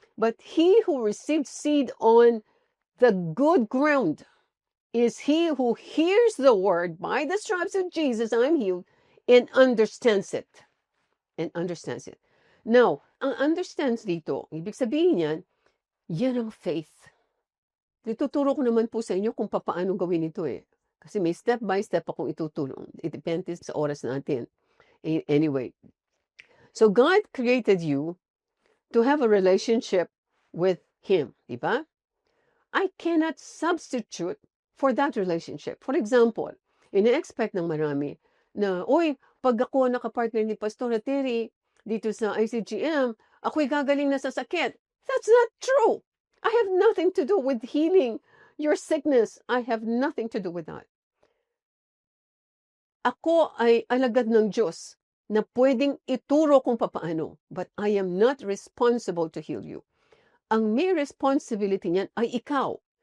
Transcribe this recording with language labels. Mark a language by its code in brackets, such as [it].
[en] But he who received seed on the good ground is he who hears the word by the stripes of Jesus, I'm healed, and understands it. [tl] Now, ang understands dito, ibig sabihin yan ang faith. Ituturo ko naman po sa inyo kung paano gawin ito eh. Kasi may step by step akong itutulong. It depends sa oras natin. [en] Anyway, so God created you to have a relationship with Him, di ba? I cannot substitute for that relationship. [tl] For example, ina-expect ng marami na, pag ako nakapartner ni Pastor Terry dito sa ICGM, ako'y gagaling na sa sakit. [en] That's not true. I have nothing to do with healing your sickness. I have nothing to do with that. [tl] Ako ay alagad ng Diyos na pwedeng ituro kung papaano, but I am not responsible to heal you. Ang may responsibility niyan ay ikaw.